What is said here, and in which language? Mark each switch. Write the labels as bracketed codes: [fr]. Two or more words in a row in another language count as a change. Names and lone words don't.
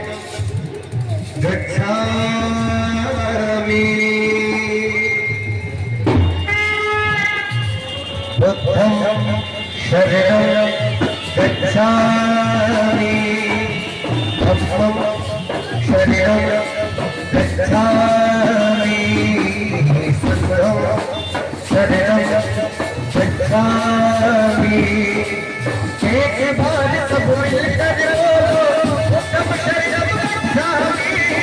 [pi] गच्छामि बुद्धं शरणं गच्छामि धम्मं शरणं गच्छामि संघं शरणं [hi] गच्छामि एक बार सब मिलकर बोलो सब [pi] शरणं गच्छामि